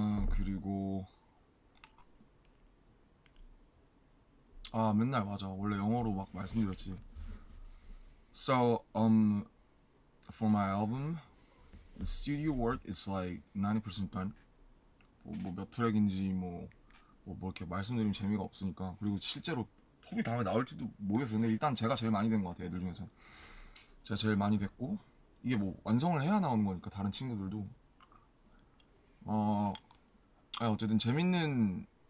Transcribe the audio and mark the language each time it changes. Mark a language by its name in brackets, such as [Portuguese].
[Korean] 그리고 맨날 맞아. 원래 영어로 막 말씀드렸지. [English] So for my album, the studio work is like 90% done. [Korean] 뭐 몇 트랙인지 뭐 이렇게 말씀드리면 재미가 없으니까. 그리고 실제로 톱이 다음에 나올지도 모르겠어요. 근데 일단 제가 제일 많이 된 것 같아요. 애들 중에서 제가 제일 많이 됐고 이게 뭐 완성을 해야 나오는 거니까 다른 친구들도 어쨌든 재밌는